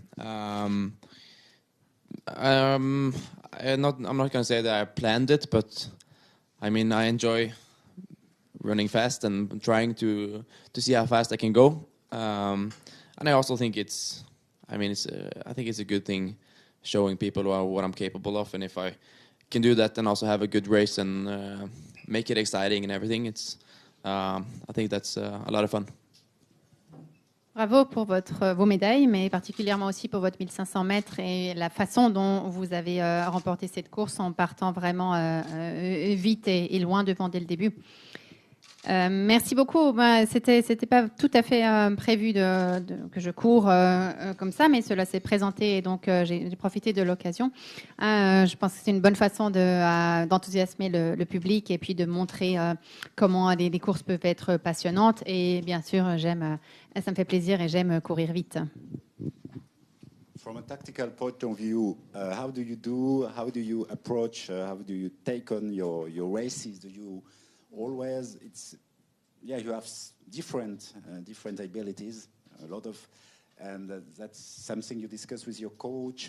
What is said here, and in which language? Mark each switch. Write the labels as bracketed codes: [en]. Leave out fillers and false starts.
[en] I'm not going to say that I planned it, but I mean I enjoy running fast and trying to see how fast I can go. And I also think I think it's a good thing showing people what I'm capable of, and if I can do that and also have a good race and make it exciting and everything, I think that's a lot of fun. [fr] Bravo pour vos médailles, mais particulièrement aussi pour votre 1500 mètres et la façon dont vous avez remporté cette course en partant vraiment vite et loin devant dès le début. Merci beaucoup. C'était pas tout à fait prévu que je cours comme ça, mais cela s'est présenté et donc j'ai profité de l'occasion. Je pense que c'est une bonne façon d'enthousiasmer le public et puis de montrer comment les courses peuvent être passionnantes. Et bien sûr, ça me fait plaisir et j'aime courir vite. [en] From a tactical point of view, how do you approach, how do you take on your races? Do you always, you have different abilities, a lot of, and that's something you discuss with your coach.